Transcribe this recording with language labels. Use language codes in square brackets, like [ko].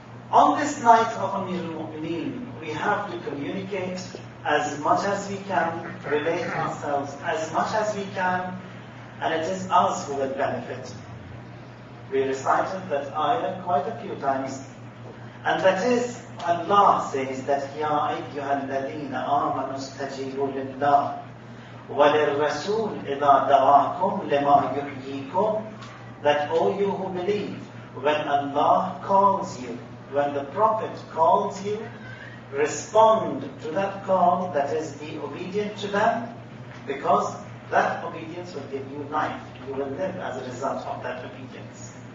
[en] On this night of Amir al-Mu'mineen, we have to communicate as much as we can, relate ourselves as much as we can, and it is us who will benefit. We recited that ayah quite a few times. And that is, Allah says that, [ar] يَا أَيُّهَا الَّذِينَ آمَنُوا اسْتَجِيبُوا لِلَّهِ وَلِلرَّسُولِ إِذَا دَعَاكُمْ لِمَا يُحْيِيكُمْ. [en] That, O you who believe, when Allah calls you, when the Prophet calls you, respond to that call, that is, be obedient to them, because that obedience will give you life. You will live as a result of that obedience.